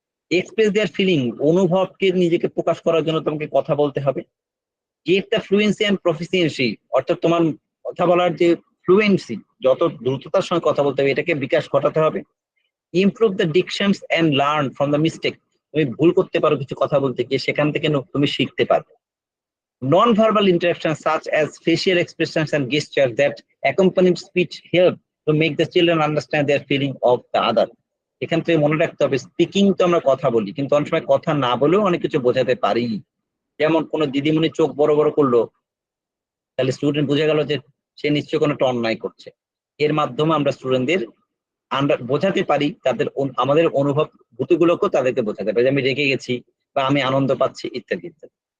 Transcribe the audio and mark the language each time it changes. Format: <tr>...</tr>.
<en>express their feeling,</en> <bn>অনুভবকে নিজেকে প্রকাশ করার জন্য তোমাকে কথা বলতে হবে।</bn> <en>get the fluency and proficiency,</en> <bn>অর্থাৎ তোমার কথা বলার যে ফ্লুয়েন্সি, যত দ্রুততার সঙ্গে কথা বলতে হবে এটাকে বিকাশ ঘটাতে হবে।</bn> <en>improve the dictions and learn from the mistake,</en> <bn>তুমি ভুল করতে পারো কিছু কথা বলতে গিয়ে, সেখান থেকে তুমি শিখতে পারবে।</bn> <en>Non verbal interaction such as facial expressions and gestures that accompany speech help to make the children understand their feeling of the other.</en> <bn>এখান থেকে মনে রাখতে হবে স্পিকিং তো আমরা কথা বলি, কিন্তু অনেক সময় কথা না বলেও অনেক কিছু বোঝাতে পারি। যেমন কোনো দিদিমণি চোখ বড় বড় করলো, তাহলে স্টুডেন্ট বুঝে গেল যে সে নিশ্চয়ই কোনো একটা অন্যায় করছে। এর মাধ্যমে আমরা স্টুডেন্টদের বোঝাতে পারি, তাদের আমাদের অনুভূতিগুলোকেও তাদেরকে বোঝাতে পারি, যে আমি রেগে গেছি বা আমি আনন্দ পাচ্ছি ইত্যাদি ইত্যাদি।</bn>